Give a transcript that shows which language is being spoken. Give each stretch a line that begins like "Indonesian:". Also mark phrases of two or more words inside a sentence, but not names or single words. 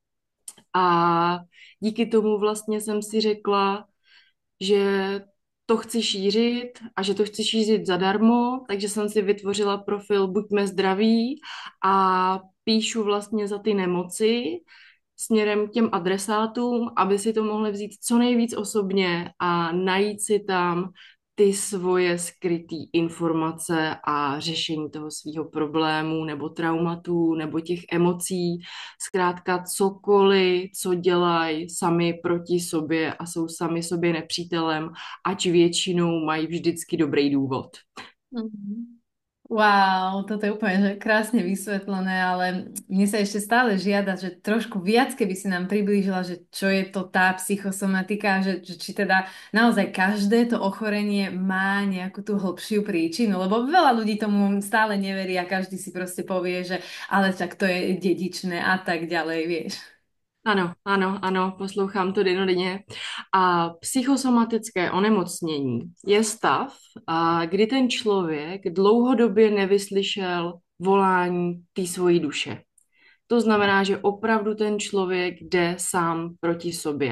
Czech: A díky tomu vlastně jsem si řekla, že to chci šířit a že to chci šířit zadarmo, takže jsem si vytvořila profil Buďme zdraví a píšu vlastně za ty nemoci směrem k těm adresátům, aby si to mohli vzít co nejvíc osobně a najít si tam ty svoje skryté informace a řešení toho svého problému nebo traumatu nebo těch emocí. Zkrátka cokoliv, co dělají sami proti sobě a jsou sami sobě nepřítelem, ať většinou mají vždycky dobrý důvod. Mhm.
Slovak: Wow, toto je úplne že krásne vysvetlené, ale mne sa ešte stále žiada, že trošku viac, keby si nám priblížila, že čo je to tá psychosomatika, že či teda naozaj každé to ochorenie má nejakú tú hlbšiu príčinu, lebo veľa ľudí tomu stále neverí a každý si proste povie, že ale tak to je dedičné a tak ďalej, vieš.
Czech: Ano, ano, ano, poslouchám to dennodenně. A psychosomatické onemocnění je stav, kdy ten člověk dlouhodobě nevyslyšel volání té svojí duše. To znamená, že opravdu ten člověk jde sám proti sobě.